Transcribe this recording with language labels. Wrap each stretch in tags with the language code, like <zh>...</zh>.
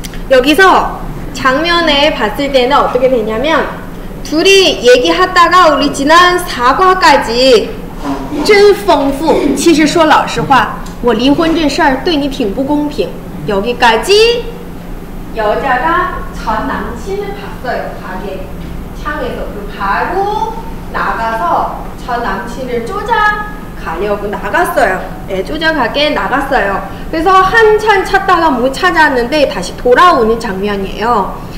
<ko>여기서 장면에 봤을 때는 어떻게 되냐면 둘이 얘기하다가 우리 지난 4과까지</ko> <zh>真丰富. 其实说老实话我离婚这事儿对你挺不公平.</zh> <ko>여기까지 여자가 전 남친을 봤어요. 가게 창에서. 그리고 바로 나가서 전 남친을 쫓아가려고 나갔어요. 네, 쫓아가게 나갔어요. 그래서 한참 찾다가 못 찾았는데 다시 돌아오는 장면이에요.</ko>